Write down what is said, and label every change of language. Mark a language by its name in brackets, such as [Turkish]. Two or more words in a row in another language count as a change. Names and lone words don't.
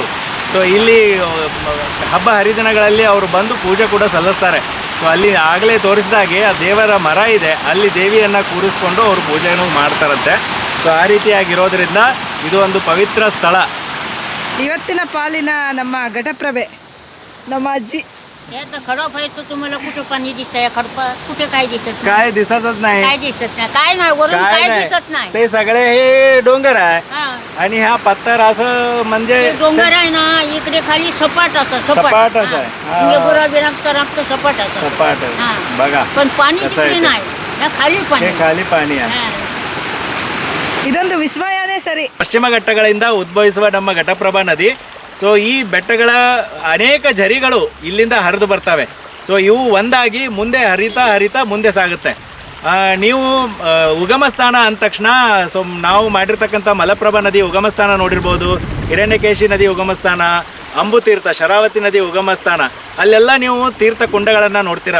[Kannada] ಸೊ ಇಲ್ಲಿ ಹಬ್ಬ ಹರಿದಿನಗಳಲ್ಲಿ ಅವರು ಬಂದು ಪೂಜೆ ಕೂಡ ಸಲ್ಲಿಸ್ತಾರೆ. ಸೊ ಅಲ್ಲಿ ಆಗಲೇ ತೋರಿಸಿದಾಗೆ ಆ ದೇವರ ಮರ ಇದೆ, ಅಲ್ಲಿ ದೇವಿಯನ್ನು ಕೂರಿಸ್ಕೊಂಡು ಅವರು ಪೂಜೆಯನ್ನು ಮಾಡ್ತಾರಂತೆ. ಸೊ ಆ ರೀತಿಯಾಗಿರೋದ್ರಿಂದ ಇದು ಒಂದು ಪವಿತ್ರ ಸ್ಥಳ. ಇವತ್ತಿನ ಪಾಲಿನ ನಮ್ಮ ಘಟಪ್ರಭೆ ನಮ್ಮ ಅಜ್ಜಿ. [Marathi] याचं खराब व्हायचं तुम्हाला कुठं पाणी दिसतंय खडपा कुठे काय दिसत नाही काय दिसतच नाही, काय दिसत नाही काय नाही वरून काय काय नाही. दिसत नाही ते सगळे हे डोंगर आहे हा. आणि हा पत्थर असं म्हणजे ते डोंगर आहे ना इकडे खाली सपाट असं सपाटच आहे. हा. गुराबी रक्त सपाट असं सपाट आहे. हा. बघा पण पाणी कसं आहे तिकडे ते. नाही या खाली हे पाणी खाली पाणी आहे. हा. [Kannada] ಇದೊಂದು ವಿಸ್ಮಯನೇ ಸರಿ. ಪಶ್ಚಿಮ ಘಟ್ಟಗಳಿಂದ ಉದ್ಭವಿಸುವ ನಮ್ಮ ಘಟಪ್ರಭಾ ನದಿ. ಸೊ ಈ ಬೆಟ್ಟಗಳ ಅನೇಕ ಝರಿಗಳು ಇಲ್ಲಿಂದ ಹರಿದು ಬರ್ತವೆ. ಸೊ ಇವು ಒಂದಾಗಿ ಮುಂದೆ ಹರಿತಾ ಮುಂದೆ ಸಾಗುತ್ತೆ. ನೀವು ಉಗಮ ಸ್ಥಾನ ಅಂದ ತಕ್ಷಣ ಸೊ ನಾವು ಮಾಡಿರ್ತಕ್ಕಂಥ ಮಲಪ್ರಭಾ ನದಿ ಉಗಮ ಸ್ಥಾನ ನೋಡಿರ್ಬೋದು, ಹಿರಣ್ಯಕೇಶಿ ನದಿ ಉಗಮ ಸ್ಥಾನ, ಅಂಬುತೀರ್ಥ, ಶರಾವತಿ ನದಿ ಉಗಮ ಸ್ಥಾನ, ಅಲ್ಲೆಲ್ಲ ನೀವು ತೀರ್ಥ ಕುಂಡಗಳನ್ನು ನೋಡ್ತೀರಾ.